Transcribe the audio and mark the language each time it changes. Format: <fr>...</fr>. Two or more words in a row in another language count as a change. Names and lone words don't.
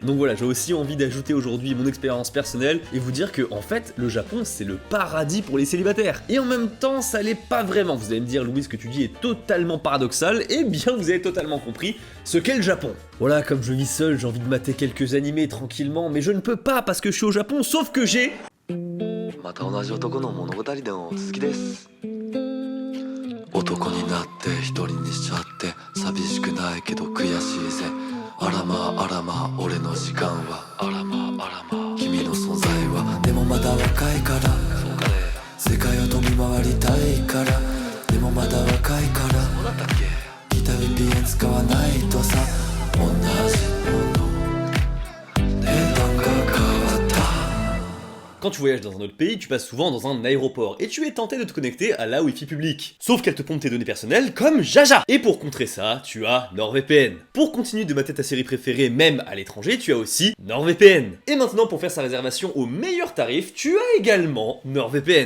<fr>Donc voilà, j'ai aussi envie d'ajouter aujourd'hui mon expérience personnelle et vous dire que en fait, le Japon c'est le paradis pour les célibataires. Et en même temps, ça l'est pas vraiment. Vous allez me dire, Louis, ce que tu dis est totalement paradoxal, et bien vous avez totalement compris ce qu'est le Japon. Voilà, comme je vis seul, j'ai envie de mater quelques animés tranquillement, mais je ne peux pas parce que je suis au Japon, sauf que j'ai...</fr> <ja>また同じ男の物語での続きです。男になって一人にしちゃって寂しくないけど悔しいぜ。あらまああらまあ俺の時間はあらまああらまあ君の存在はでもまだ若いからそうかね世界を飛び回りたいからでもまだ若いからそうだったっけギター VPN 使わないとさ同じもの値段が変わった</ja> <fr>Quand tu voyages dans un autre pays, tu passes souvent dans un aéroport et tu es tenté de te connecter à la Wi-Fi publique. Sauf qu'elle te pompe tes données personnelles comme Jaja. Et pour contrer ça, tu as NordVPN. Pour continuer de mater ta série préférée même à l'étranger, tu as aussi NordVPN. Et maintenant, pour faire sa réservation au meilleur tarif, tu as également NordVPN.</fr>